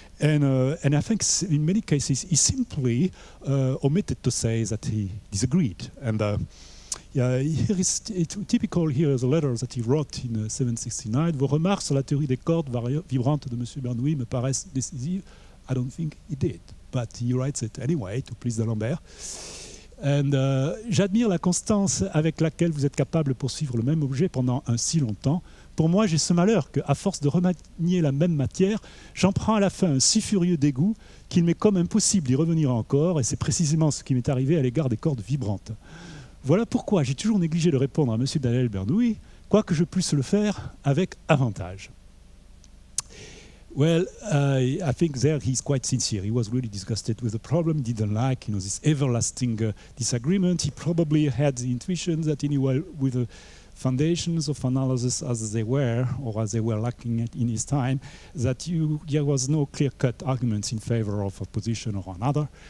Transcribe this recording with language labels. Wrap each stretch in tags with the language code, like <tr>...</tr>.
<en>And I think in many cases he simply omitted to say that he disagreed. And yeah, here is typical. Here is a letter that he wrote in 769.</en> <fr>Vos remarques sur la théorie des cordes vibrantes de M. Bernoulli me paraissent décisives.</fr> <en>I don't think he did, but he writes it anyway to please d'Alembert.</en> <fr>And j'admire la constance avec laquelle vous êtes capable de poursuivre le même objet pendant un si longtemps. Pour moi, j'ai ce malheur qu'à force de remanier la même matière, j'en prends à la fin un si furieux dégoût qu'il m'est comme impossible d'y revenir encore, et c'est précisément ce qui m'est arrivé à l'égard des cordes vibrantes. Voilà pourquoi j'ai toujours négligé de répondre à M. Daniel Bernoulli, quoique je puisse le faire avec avantage.</fr> <en>Well, I think there he's quite sincere. He was really disgusted with the problem. He didn't like, this everlasting disagreement. He probably had the intuition that anyway, with the foundations of analysis as they were, or as they were lacking in his time, that there was no clear-cut arguments in favor of a position or another.</en>